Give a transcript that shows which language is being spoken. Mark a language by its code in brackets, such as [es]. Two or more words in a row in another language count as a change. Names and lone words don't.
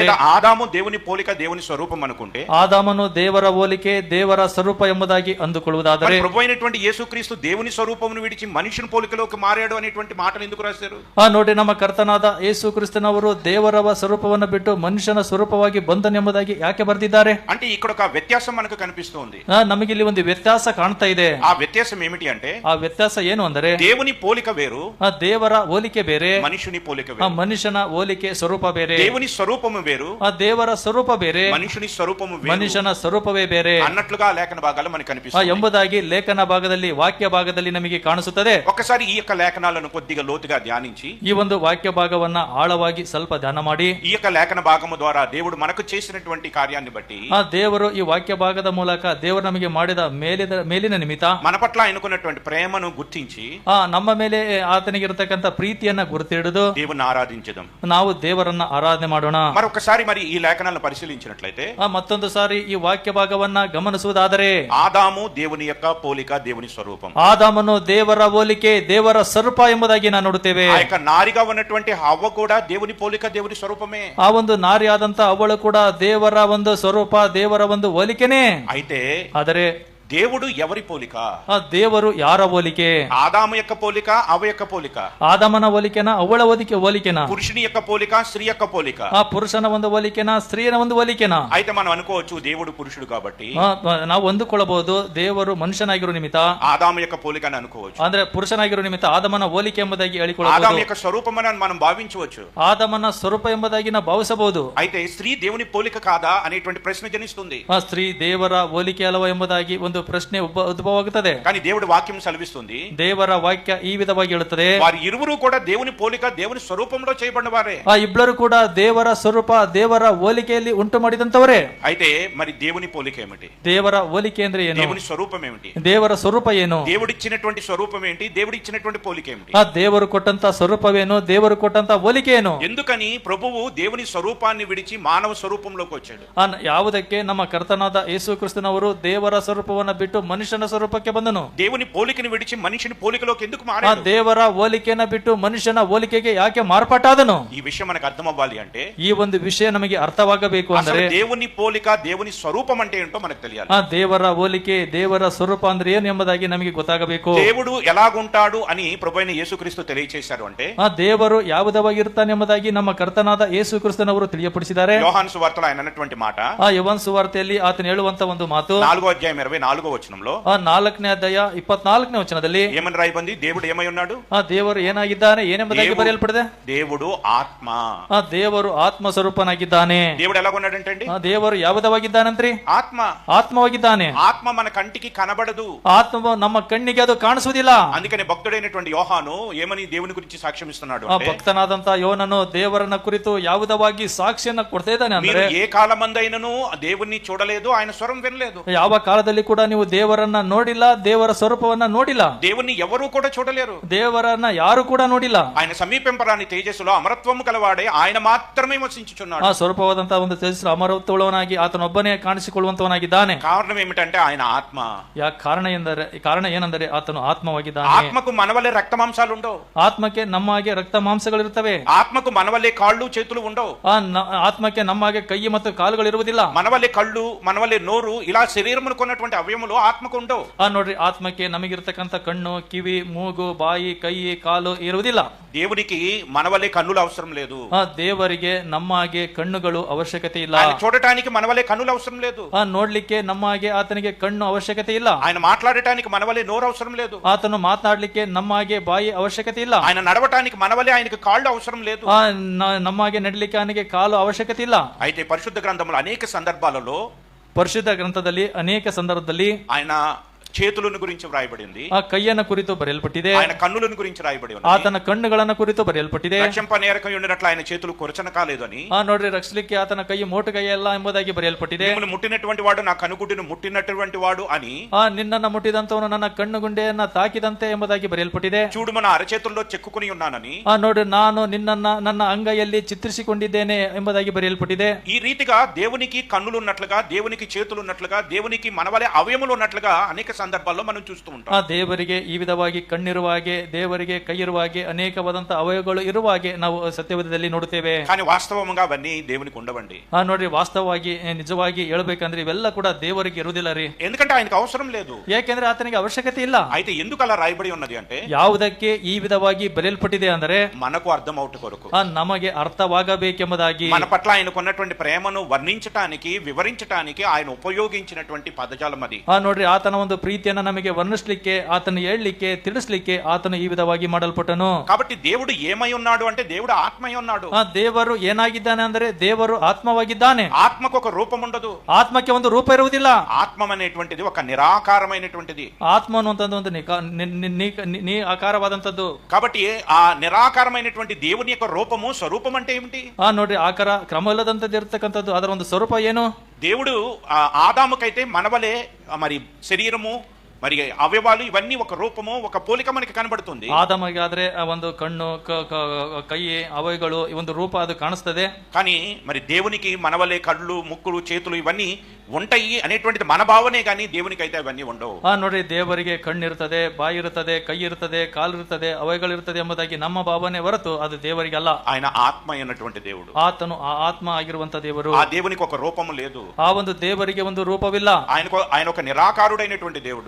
[te] లేదా ఆదాము దేవుని పోలిక దేవుని స్వరూపం అనుకుంటే, [kn] ಆದಾಮನು ದೇವರ ಹೋಲಿಕೆ ದೇವರ ಸ್ವರೂಪ ಎಂಬುದಾಗಿ ಅಂದುಕೊಳ್ಳುವುದಾದರೆ, [te] ప్రభు అయినటువంటి యేసుక్రీస్తు దేవుని స్వరూపమును విడిచి మనుషుని పోలికలోకి మారాడు అనేటువంటి మాటలు ఎందుకు రాశారు? [kn] ನೋಡಿ, ನಮ್ಮ ಕರ್ತನಾದ ಯೇಸು ಕ್ರಿಸ್ತನವರು ದೇವರ ಸ್ವರೂಪವನ್ನು ಬಿಟ್ಟು ಮನುಷ್ಯನ ಸ್ವರೂಪವಾಗಿ ಬಂದನೆಂಬುದಾಗಿ ಯಾಕೆ ಬರೆದಿದ್ದಾರೆ? [te] అంటే ఇక్కడ ఒక వ్యత్యాసం మనకు కనిపిస్తుంది. [kn] ನಮಗೆ ಇಲ್ಲಿ ಒಂದು ವ್ಯತ್ಯಾಸ ಕಾಣ್ತಾ ಇದೆ. [te] ఆ వ్యత్యాసం ఏమిటి అంటే, [kn] ಆ ವ್ಯತ್ಯಾಸ ಏನು ಅಂದರೆ, [te] దేవుని పోలిక వేరు, [kn] ಆ ದೇವರ ಹೋಲಿಕೆ ಬೇರೆ, [te] మనుషుని పోలిక [kn] ಆ [te] వేరు. [kn] ಮನುಷ್ಯನ ಹೋಲಿಕೆ ಸ್ವರೂಪ ಬೇರೆ. [te] దేవుని స్వరూపము వేరు, [kn] ಆ ದೇವರ ಸ್ವರೂಪ ಬೇರೆ, [te] మనుషుని స్వరూపము వేరు [kn] ಮನುಷ್ಯನ ಸ್ವರೂಪವೇ ಬೇರೆ [te] అన్నట్లుగా లేఖన భాగాలు మనకు కనిపిస్తుంది. [kn] ಎಂಬುದಾಗಿ ಲೇಖನ ಭಾಗದಲ್ಲಿ ವಾಕ್ಯ ಭಾಗದಲ್ಲಿ ನಮಗೆ ಕಾಣಿಸುತ್ತದೆ. [te] ఒకసారి ఈ యొక్క లేఖనాలను కొద్దిగా లోతుగా ధ్యానించి [kn] ಈ ಒಂದು ವಾಕ್ಯ ಭಾಗವನ್ನ ಆಳವಾಗಿ ಸ್ವಲ್ಪ ಧ್ಯಾನ ಮಾಡಿ, [te] ఈ యొక్క లేఖన భాగము ద్వారా దేవుడు మనకు చేసినటువంటి కార్యాన్ని బట్టి [kn] ಆ ದೇವರು ಈ ವಾಕ್ಯ ಭಾಗದ ಮೂಲಕ ದೇವರು ನಮಗೆ ಮಾಡಿದ ಮೇಲಿನ ನಿಮಿತ್ತ [te] మన పట్ల ఆయనకున్నటువంటి ప్రేమను గుర్తించి [kn] ನಮ್ಮ ಮೇಲೆ ಆತನಿಗೆ ಇರತಕ್ಕಂತ ಪ್ರೀತಿಯನ್ನ ಗುರುತಿಡಿದು [te] దేవుని ఆరాధించడం. [kn] ನಾವು ದೇವರನ್ನ ಆರಾಧನೆ ಮಾಡೋಣ. [te] మరొకసారి మరి ఈ లేఖనాలను పరిశీలించినట్లయితే [kn] ಮತ್ತೊಂದು ಸಾರಿ ಈ ವಾಕ್ಯ ಭಾಗವನ್ನ ಗಮನಿಸುವುದಾದರೆ, [te] ఆదాము దేవుని యొక్క పోలిక దేవుని స్వరూపం, [kn] ಆದಾಮನು ದೇವರ ಹೋಲಿಕೆ ದೇವರ ಸ್ವರೂಪ ಎಂಬುದಾಗಿ ನಾವು ನೋಡುತ್ತೇವೆ. [te] ఆ యొక్క నారిగా ఉన్నటువంటి హవ్వ కూడా దేవుని పోలిక దేవుని స్వరూపమే. [kn] ಆ ಒಂದು ನಾರಿಯಾದಂತ ಅವಳು ಕೂಡ ದೇವರ ಒಂದು ಸ್ವರೂಪ ದೇವರ ಒಂದು ಹೋಲಿಕೆನೇ. [te] అయితే [kn] ಆದರೆ [te] దేవుడు ఎవరి పోలిక? [kn] ಆ ದೇವರು ಯಾರ ಹೋಲಿಕೆ? [te] ఆదాము యొక్క పోలిక, అవ్వ యొక్క పోలిక. [kn] ಆದಮನ ಹೋಲಿಕೆನ, ಅವಳ ಹೋಲಿಕೆನ? [te] పురుషుని యొక్క పోలిక, స్త్రీ యొక్క పోలిక. [kn] ಆ ಪುರುಷನ ಒಂದು ಹೋಲಿಕೆನ, ಸ್ತ್ರೀಯನ ಒಂದು ಹೋಲಿಕೆನ? [te] అయితే మనం అనుకోవచ్చు దేవుడు పురుషుడు కాబట్టి [kn] ನಾವು ಅಂದುಕೊಳ್ಳಬಹುದು ದೇವರು ಮನುಷ್ಯನಾಗಿರೋ ನಿಮಿತ್ತ [te] ఆదాము యొక్క పోలిక అని అనుకోవచ్చు. [kn] ಅಂದ್ರೆ ಪುರುಷನಾಗಿರೋ ನಿಮಿತ್ತ ಆದಮನ ಹೋಲಿಕೆ ಎಂಬುದಾಗಿ [te] ఆదాము [kn] ಹೇಳಿಕೊಳ್ಳಬಹುದು. [te] యొక్క స్వరూపమని మనం భావించవచ్చు. [kn] ಆದಮನ ಸ್ವರೂಪ ಎಂಬುದಾಗಿ ನಾವು ಭಾವಿಸಬಹುದು. [te] అయితే స్త్రీ దేవుని పోలిక కాదా అనేటువంటి ప్రశ్న జనిస్తుంది. [kn] ಆ ಸ್ತ್ರೀ ದೇವರ ಹೋಲಿಕೆ ಅಲ್ಲವ ಎಂಬುದಾಗಿ ಒಂದು ಪ್ರಶ್ನೆ ಉದ್ಭವವಾಗುತ್ತದೆ. [te] కానీ దేవుడి వాక్యం సెలవిస్తుంది, [kn] ದೇವರ ವಾಕ್ಯ ಈ ವಿಧವಾಗಿ ಹೇಳುತ್ತದೆ, [te] వారి ఇరువురు కూడా దేవుని పోలిక, దేవుని స్వరూపంలో చేయబడిన వారే. [kn] ಆ ಇಬ್ಬರು ಕೂಡ ದೇವರ ಸ್ವರೂಪ, ದೇವರ ಹೋಲಿಕೆಯಲ್ಲಿ ಉಂಟು ಮಾಡಿದಂತವರೇ. [te] అయితే మరి దేవుని పోలిక ఏమిటి? [kn] ದೇವರ ಹೋಲಿಕೆ ಅಂದ್ರೆ ಏನು? [te] దేవుని స్వరూపం ఏమిటి? [kn] ದೇವರ ಸ್ವರೂಪ ಏನು? [te] దేవుడిచ్చినటువంటి స్వరూపం ఏంటి? దేవుడిచ్చినటువంటి పోలిక ఏమిటి? [kn] ಆ ದೇವರು ಕೊಟ್ಟಂತ ಸ್ವರೂಪವೇನು? ದೇವರು ಕೊಟ್ಟಂತ ಹೋಲಿಕೆ ಏನು? [te] ఎందుకని ప్రభువు దేవుని స్వరూపాన్ని విడిచి మానవ స్వరూపంలోకి వచ్చాడు? [kn] ಯಾವುದಕ್ಕೆ ನಮ್ಮ ಕರ್ತನಾದ ಯೇಸು ಕ್ರಿಸ್ತನವರು ದೇವರ ಸ್ವರೂಪವನ್ನ ಬಿಟ್ಟು ಮನುಷ್ಯನ ಸ್ವರೂಪಕ್ಕೆ ಬಂದನು? [te] దేవుని పోలికని విడిచి మనిషిని పోలికలోకి ఎందుకు [kn] ಆ [te] మారాడు? [kn] ದೇವರ ಹೋಲಿಕೆಯನ್ನ ಬಿಟ್ಟು ಮನುಷ್ಯನ ಹೋಲಿಕೆಗೆ ಯಾಕೆ ಮಾರ್ಪಾಟಾದನು? [te] ఈ విషయం మనకు అర్థం అవ్వాలి అంటే [kn] ಈ ಒಂದು ವಿಷಯ ನಮಗೆ ಅರ್ಥವಾಗಬೇಕು ಅಂದರೆ [te] అసలు దేవుని పోలిక, దేవుని స్వరూపం అంటే ఏంటో మనకు తెలియాలి. [kn] ಆ ದೇವರ ಹೋಲಿಕೆ, ದೇವರ ಸ್ವರೂಪ ಅಂದ್ರೆ ಏನು ಎಂಬುದಾಗಿ ನಮಗೆ ಗೊತ್ತಾಗಬೇಕು. [te] దేవుడు ఎలాగుంటాడు అని ప్రభువైన యేసుక్రీస్తు తెలియచేశారు అంటే [kn] ಆ ದೇವರು ಯಾವುದವಾಗಿ ಇರ್ತಾನೆ ಎಂಬುದಾಗಿ ನಮ್ಮ ಕರ್ತನಾದ ಯೇಸು ಕ್ರಿಸ್ತನವರು ತಿಳಿಯಪಡಿಸಿದ್ದಾರೆ. [te] యోహాను సువార్తలో ఆయన అన్నటువంటి మాట, [kn] ಆ ಯವನ್ ಸುವಾರ್ತೆಯಲ್ಲಿ ಆತನು ಹೇಳುವಂತ ಒಂದು ಮಾತು [te] 4వ అధ్యాయం 24వ వచనంలో, [kn] ಆ 4ನೇ ಅಧ್ಯಾಯ 24ನೇ ವಚನದಲ್ಲಿ [te] ఏమని రాయబడింది? దేవుడు ఏమై ఉన్నాడు? [kn] ಆ ದೇವರು ಏನಾಗಿದ್ದಾನೆ ಏನೆಂಬುದಾಗಿ ಬರೆಯಲ್ಪಡಿದೆ? [te] దేవుడు ఆత్మ. [kn] ಆ ದೇವರು ಆತ್ಮ ಸ್ವರೂಪನಾಗಿದ್ದಾನೆ. [te] దేవుడు ఎలాగున్నాడంటే అండి, [kn] ಆ ದೇವರು ಯಾವುದವಾಗಿದ್ದಾನಂತ್ರಿ? [te] ఆత్మ. [kn] ಆತ್ಮವಾಗಿದ್ದಾನೆ. [te] ఆత్మ మన కంటికి కనబడదు. [kn] ಆತ್ಮ ನಮ್ಮ ಕಣ್ಣಿಗೆ ಅದು ಕಾಣಿಸುವುದಿಲ್ಲ. [te] అందుకని భక్తుడైనటువంటి యోహాను ఏమని దేవుని గురించి సాక్ష్యం ఇస్తున్నాడు [kn] ಆ [te] అంటే, [kn] ಭಕ್ತನಾದಂತ ಯೋನನು ದೇವರನ್ನ ಕುರಿತು ಯಾವುದವಾಗಿ ಸಾಕ್ಷಿಯನ್ನ ಕೊಡ್ತಾ ಇದ್ದಾನೆ [te] మీరు [kn] ಅಂದ್ರೆ, [te] ఏ కాలమందైనను దేవుణ్ణి చూడలేదు, ఆయన స్వరం వినలేదు. [kn] ಯಾವ ಕಾಲದಲ್ಲಿ ಕೂಡ ನೀವು ದೇವರನ್ನ ನೋಡಿಲ್ಲ, ದೇವರ ಸ್ವರೂಪವನ್ನ ನೋಡಿಲ್ಲ, [te] దేవుణ్ణి ఎవరు కూడా చూడలేరు. [kn] ದೇವರನ್ನ ಯಾರು ಕೂಡ ನೋಡಿಲ್ಲ. [te] ఆయన సమీపింపరాని తేజస్సులో అమరత్వము కలవాడే ఆయన మాత్రమే వసించుచున్నాడు. [kn] ಆ ಸ್ವರೂಪವಾದಂತಹ ಒಂದು ತೇಜಸ್ಸು ಅಮರತ್ವವುಳ್ಳವನಾಗಿ ಆತನೊಬ್ಬನೇ ಕಾಣಿಸಿಕೊಳ್ಳುವಂತವನಾಗಿದ್ದಾನೆ. [te] కారణం ఏమిటంటే ఆయన ఆత్మ. [kn] ಕಾರಣ ಏನೆಂದರೆ ಆತನು ಆತ್ಮವಾಗಿದ್ದಾನೆ. [te] ఆత్మకు మనవలే రక్త మాంసాలు ఉండవు. [kn] ಆತ್ಮಕ್ಕೆ ನಮ್ಮ ಹಾಗೆ ರಕ್ತ ಮಾಂಸಗಳಿರ್ತವೆ. [te] ఆత్మకు మనవలే కాళ్ళు చేతులు ఉండవు. [kn] ಆತ್ಮಕ್ಕೆ ನಮ್ಮ ಹಾಗೆ ಕೈ ಮತ್ತು ಕಾಲುಗಳು ಇರುವುದಿಲ್ಲ. [te] మనవలే కళ్ళు, మనవలే నోరు, ఇలా శరీరమును కొన్నటువంటి అవయములు ఆత్మకు ఉండవు. [kn] ನೋಡ್ರಿ, ಆತ್ಮಕ್ಕೆ ನಮಗಿರ್ತಕ್ಕಂಥ ಕಣ್ಣು, ಕಿವಿ, ಮೂಗು, ಬಾಯಿ, ಕೈ, ಕಾಲು ಇರುವುದಿಲ್ಲ. [te] దేవునికి మనవలే కన్నులు అవసరం లేదు. [kn] ದೇವರಿಗೆ ನಮ್ಮ ಹಾಗೆ ಕಣ್ಣುಗಳು ಅವಶ್ಯಕತೆ ಇಲ್ಲ. [te] ఆయన చూడటానికి మనవలే కన్నులు అవసరం లేదు. [kn] ನೋಡ್ಲಿಕ್ಕೆ ನಮ್ಮ ಹಾಗೆ ಆತನಿಗೆ ಕಣ್ಣು ಅವಶ್ಯಕತೆ ಇಲ್ಲ. [te] ఆయన మాట్లాడటానికి మనవలే నోరు అవసరం లేదు. [kn] ಆತನು ಮಾತನಾಡ್ಲಿಕ್ಕೆ ನಮ್ಮ ಹಾಗೆ ಬಾಯಿ ಅವಶ್ಯಕತೆ ಇಲ್ಲ. [te] ఆయన నడవటానికి మనవలే ఆయనకు కాళ్ళు అవసరం లేదు. [kn] ನಮ್ಮ ಹಾಗೆ ನಡಲಿಕ್ಕೆ ಅವನಿಗೆ ಕಾಲು ಅವಶ್ಯಕತೆ ಇಲ್ಲ. [te] అయితే పరిశుద్ధ గ్రంథంలో అనేక సందర్భాలలో, [kn] ಪರಿಶುದ್ಧ ಗ್ರಂಥದಲ್ಲಿ ಅನೇಕ ಸಂದರ್ಭದಲ್ಲಿ [te] ఆయన చేతులను గురించి వ్రాయబడింది, [kn] ಆ ಕೈಯನ್ನ ಕುರಿತು ಬರೆಯಲ್ಪಟ್ಟಿದೆ. [te] ఆయన కన్నులను గురించి రాయబడి ఉంది. [kn] ಆತನ ಕಣ್ಣುಗಳನ್ನ ಕುರಿತು ಬರೆಯಲ್ಪಟ್ಟಿದೆ. [te] రక్షంపనేరకై ఉండినట్లు ఆయన చేతులు కొరచన కాలేదు అని. [kn] ನೋಡ್ರಿ, ರಕ್ಷಲಿಕ್ಕೆ ಆತನ ಕೈ ಮೋಟುಗೈ ಅಲ್ಲ ಎಂಬುದಾಗಿ ಬರೆಯಲ್ಪಟ್ಟಿದೆ. [te] మిమ్మల్ని ముట్టినటువంటి వాడు నా కనుగుడ్డును ముట్టినటువంటి వాడు అని. [kn] ನಿನ್ನನ್ನ ಮುಟ್ಟಿದಂತವನು ನನ್ನ ಕಣ್ಣುಗುಂಡೆಯನ್ನ ತಾಕಿದಂತೆ ಎಂಬುದಾಗಿ ಬರೆಯಲ್ಪಟ್ಟಿದೆ. [te] చూడు మన అరచేతుల్లో చెక్కుకుని ఉన్నానని. [kn] ನೋಡ್ರಿ, ನಾನು ನಿನ್ನನ್ನ ನನ್ನ ಅಂಗೈಯಲ್ಲಿ ಚಿತ್ರಿಸಿಕೊಂಡಿದ್ದೇನೆ ಎಂಬುದಾಗಿ ಬರೆಯಲ್ಪಟ್ಟಿದೆ. [te] ఈ రీతిగా దేవునికి కన్నులు ఉన్నట్లుగా, దేవునికి చేతులు ఉన్నట్లుగా, దేవునికి మనవలే అవయములు ఉన్నట్లుగా అనేక సందర్భాల్లో మనం చూస్తూ ఉంటాం. [kn] ದೇವರಿಗೆ ಈ ವಿಧವಾಗಿ ಕಣ್ಣಿರುವ ಹಾಗೆ, ದೇವರಿಗೆ ಕೈ ಇರುವ ಹಾಗೆ, ಅನೇಕವಾದಂತಹ ಅವಯವಗಳು ಇರುವ ಹಾಗೆ ನಾವು ಸತ್ಯವೇದದಲ್ಲಿ ನೋಡುತ್ತೇವೆ. [te] కానీ వాస్తవంగా అవన్నీ దేవునికి ఉండవండి. [kn] ನೋಡ್ರಿ, ವಾಸ್ತವವಾಗಿ ನಿಜವಾಗಿ ಹೇಳ್ಬೇಕಂದ್ರೆ ಇವೆಲ್ಲ ಕೂಡ ದೇವರಿಗೆ ಇರುವುದಿಲ್ಲ ರೀ. [te] ఎందుకంటే ఆయనకు అవసరం లేదు. [kn] ಯಾಕೆಂದ್ರೆ ಆತನಿಗೆ ಅವಶ್ಯಕತೆ ಇಲ್ಲ. [te] అయితే ఎందుకు అలా రాయబడి ఉన్నది అంటే, [kn] ಯಾವುದಕ್ಕೆ ಈ ವಿಧವಾಗಿ ಬರೆಯಲ್ಪಟ್ಟಿದೆ ಅಂದರೆ [te] మనకు అర్థం అవుట కొరకు, [kn] ನಮಗೆ ಅರ್ಥವಾಗಬೇಕೆಂಬುದಾಗಿ, [te] మన పట్ల ఆయనకు ఉన్నటువంటి ప్రేమను వర్ణించటానికి, వివరించటానికి ఆయన ఉపయోగించినటువంటి పదజాలం అది. [kn] ನೋಡ್ರಿ, ಆತನ ಒಂದು ಪ್ರೀತಿಯನ್ನ ನಮಗೆ ವರ್ಣಿಸ್ಲಿಕ್ಕೆ, ಆತನ ಹೇಳಲಿಕ್ಕೆ, ತಿಳಿಸ್ಲಿಕ್ಕೆ ಆತನು ಈ ವಿಧವಾಗಿ ಮಾಡಲ್ಪಟ್ಟನು. [te] కాబట్టి దేవుడు ఏమై ఉన్నాడు అంటే, దేవుడు ఆత్మై ఉన్నాడు. [kn] ದೇವರು ಏನಾಗಿದ್ದಾನೆ ಅಂದರೆ ದೇವರು ಆತ್ಮವಾಗಿದ್ದಾನೆ. [te] ఆత్మకు ఒక రూపం ఉండదు. [kn] ಆತ್ಮಕ್ಕೆ ಒಂದು ರೂಪ ಇರುವುದಿಲ್ಲ. [te] ఆత్మ అనేటువంటిది ఒక నిరాకారమైనటువంటిది. [kn] ಆತ್ಮ ಅನ್ನುವಂಥದ್ದು ಒಂದು ಆಕಾರವಾದಂಥದ್ದು. [te] కాబట్టి ఆ నిరాకారమైనటువంటి దేవుని యొక్క రూపము, స్వరూపం అంటే ఏమిటి? [kn] ನೋಡ್ರಿ, ಆಕಾರ ಕ್ರಮವಿಲ್ಲದಂಥದ್ದು ಇರ್ತಕ್ಕಂಥದ್ದು, ಅದರ ಒಂದು ಸ್ವರೂಪ ಏನು? [te] దేవుడు ఆదాముకైతే మనవలే మరి శరీరము, మరి అవయవాలు ఇవన్నీ ఒక రూపము, ఒక పోలిక మనకి కనబడుతుంది. [kn] ಆದಾಮಗೆ ಆದ್ರೆ ಆ ಒಂದು ಕಣ್ಣು ಕೈ ಅವಯಗಳು ಈ ಒಂದು ರೂಪ ಅದು ಕಾಣಿಸ್ತದೆ. [te] కానీ మరి దేవునికి మనవలే కళ్ళు ముక్కులు చేతులు ఇవన్నీ ఉంటాయి అనేటువంటిది మన భావనే, కానీ దేవునికి అయితే అవన్నీ ఉండవు. [kn] ನೋಡ್ರಿ, ದೇವರಿಗೆ ಕಣ್ಣಿರ್ತದೆ, ಬಾಯಿ ಇರ್ತದೆ, ಕೈ ಇರ್ತದೆ, ಕಾಲು ಇರ್ತದೆ, ಅವಯಗಳಿರ್ತದೆ ಎಂಬುದಾಗಿ ನಮ್ಮ ಭಾವನೆ ಹೊರತು ಅದು ದೇವರಿಗಲ್ಲ. [te] ఆయన ఆత్మ అయినటువంటి దేవుడు, [kn] ಆತನು ಆ ಆತ್ಮ ಆಗಿರುವಂತ ದೇವರು. [te] ఆ దేవునికి ఒక రూపము లేదు, [kn] ಆ ಒಂದು ದೇವರಿಗೆ ಒಂದು ರೂಪವಿಲ್ಲ. [te] ఆయన ఒక నిరాకారుడైనటువంటి దేవుడు.